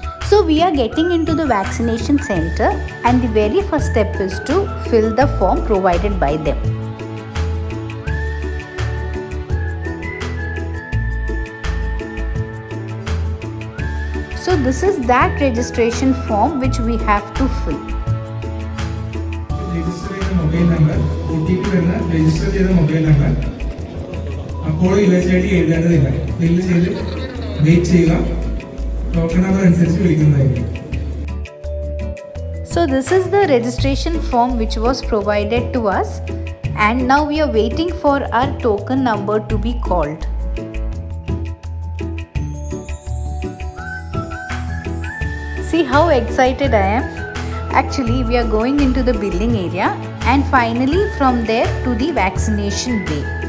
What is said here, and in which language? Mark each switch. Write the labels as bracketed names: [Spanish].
[English] So we are getting into the vaccination center and the very first step is to fill the form provided by them. So this is that registration form which we have to fill. [Malayalam] Register ചെയ്ത mobile number, OTP വരുന്ന register ചെയ്ത mobile number അപ്പോൾ യുഎസ്ഐഡി എഴുതേണ്ടതില്ല. Fill ചെയ്ത് wait ചെയ്യുക. Token number അനുസരിച്ച് വിളിക്കുന്നതായിരിക്കും. [English] So this is the registration form which was provided to us and now we are waiting for our token number to be called. See how excited I am. Actually, we are going into the billing area and finally from there to the vaccination bay.